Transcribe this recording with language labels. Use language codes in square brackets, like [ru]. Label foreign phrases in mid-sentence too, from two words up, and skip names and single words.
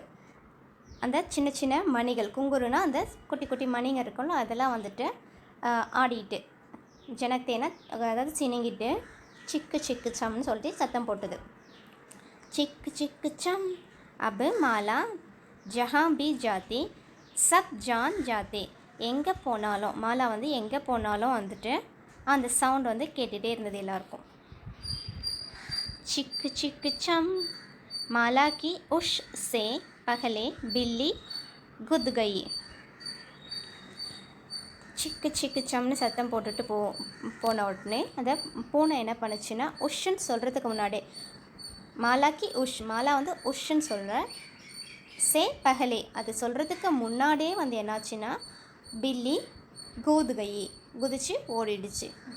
[ta] அந்த சின்ன சின்ன மணிகள், குங்குருனா அந்த குட்டி குட்டி மணிங்க இருக்கும்ல, அதெல்லாம் வந்துட்டு ஆடிட்டு, ஜனத்தேனா அதாவது சினிங்கிட்டு சிக்கு சிக்கு சம்னு சொல்லிட்டு சத்தம் போட்டுது. [hi] चिक चिक चम अब माला जहाँ भी जाती सब जान जाते. [ta] எங்கே போனாலும் மாலா வந்து எங்கே போனாலும் வந்துட்டு அந்த சவுண்ட் வந்து கேட்டுகிட்டே இருந்தது எல்லாருக்கும். [hi] चिक चिक चम माला की उश से पहले बिल्ली गुद गई. [ta] சிக்கு சிக்கு சம்னு சத்தம் போட்டுட்டு போன உடனே அந்த பூனை என்ன பண்ணுச்சுன்னா உஷ்ன்னு சொல்கிறதுக்கு முன்னாடி [hi] माला की उश, [ta] மாலா வந்து உஷ்ன்னு சொல்கிற [hi] से पहले, [ta] அது சொல்கிறதுக்கு முன்னாடியே வந்து என்னாச்சுன்னா [hi] बिल्ली कूद गई, [ta] குதிச்சு ஓடிடுச்சு.